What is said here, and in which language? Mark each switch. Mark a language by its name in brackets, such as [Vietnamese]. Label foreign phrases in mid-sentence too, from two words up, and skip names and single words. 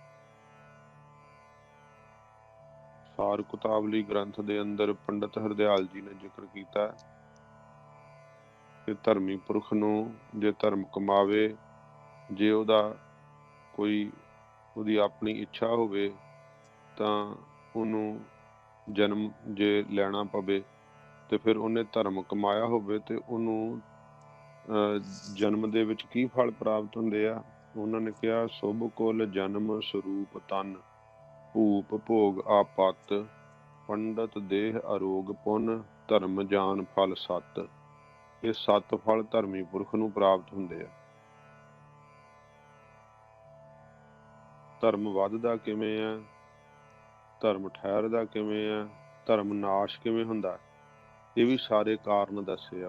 [Punjabi] ਸਾਰ ਕੁਤਾਵਲੀ ਗ੍ਰੰਥ ਦੇ ਅੰਦਰ ਪੰਡਿਤ ਹਰਦਿਆਲ ਜੀ ਨੇ ਜ਼ਿਕਰ ਕੀਆ ਕਿ ਧਰਮੀ ਪੁਰਖ ਨੂੰ ਜੇ ਧਰਮ ਕਮਾਵੇ, ਜੇ ਉਹਦਾ ਕੋਈ ਉਹਦੀ ਆਪਣੀ ਇੱਛਾ ਹੋਵੇ ਤਾਂ ਉਹਨੂੰ ਜਨਮ ਜੇ ਲੈਣਾ ਪਵੇ ਤੇ ਫਿਰ ਉਹਨੇ ਧਰਮ ਕਮਾਇਆ ਹੋਵੇ ਤੇ ਉਹਨੂੰ ਜਨਮ ਦੇ ਵਿਚ ਕੀ ਫਲ ਪ੍ਰਾਪਤ ਹੁੰਦੇ ਆ। ਉਨ੍ਹਾਂ ਨੇ ਕਹਾ ਸੁਭ ਕੁਲ ਜਨਮ ਸਰੂਪ ਤਨ, ਭੂਪ ਭੋਗ ਆਪਤ, ਪੰਡਿਤ ਦੇਹ ਅਰੋਗ ਪੁਨ, ਧਰਮ ਜਾਨ ਫਲ ਸਤ। ਯੇ 7 ਫਲ ਧਰਮੀ ਪੁਰਖ ਨੂੰ ਪ੍ਰਾਪਤ ਹੁੰਦੇ ਆ। ਧਰਮ ਵਧਦਾ ਕਿਵੇਂ ਆ, ਧਰਮ ਠਹਿਰਦਾ ਕਿਵੇਂ ਆ, ਧਰਮ ਨਾਸ਼ ਕਿਵੇਂ ਹੁੰਦਾ, ਯੇ ਭੀ ਸਾਰੇ ਕਾਰਣ ਦੱਸੇ ਆ।